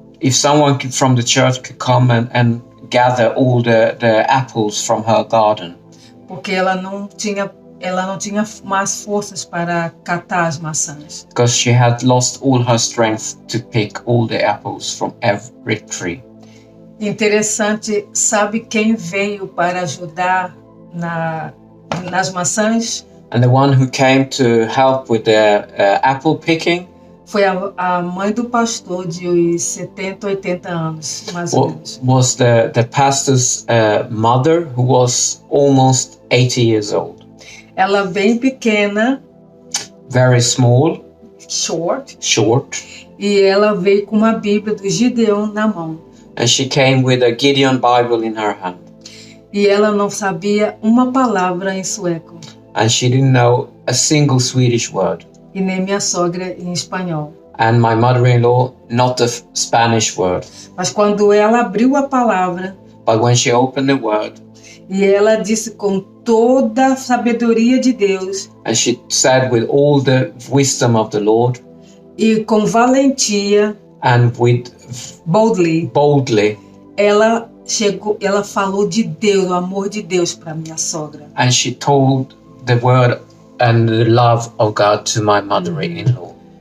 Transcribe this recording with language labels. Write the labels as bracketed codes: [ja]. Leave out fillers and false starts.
[en] If someone from the church could come and gather all the apples from her garden. [pt] Porque ela não tinha mais forças para catar as maçãs. [en] Because she had lost all her strength to pick all the apples from every tree. [pt] Interessante, sabe quem veio para ajudar nas maçãs? [en] And the one who came to help with the apple picking [pt] foi a mãe do pastor de 70, 80 anos, mais ou menos. [en] Was the pastor's mother, who was almost 80 years old. [pt] Ela bem pequena. [en] Very small. Short. [pt] E ela veio com uma Bíblia do Gideon na mão. [en] And she came with a Gideon Bible in her hand. [pt] E ela não sabia uma palavra em sueco. [en] And she didn't know a single Swedish word. [pt] E nem minha sogra em espanhol. [en] And my mother-in-law, not a Spanish word. [pt] Mas quando ela abriu a palavra, [en] but when she opened the word, [pt] e ela disse com toda a sabedoria de Deus, [en] and she said with all the wisdom of the Lord, [pt] e com valentia, [en] and with boldly, [pt] ela falou de Deus, o amor de Deus para minha sogra. [en] And she told the word and the love of God to my mother-in-law.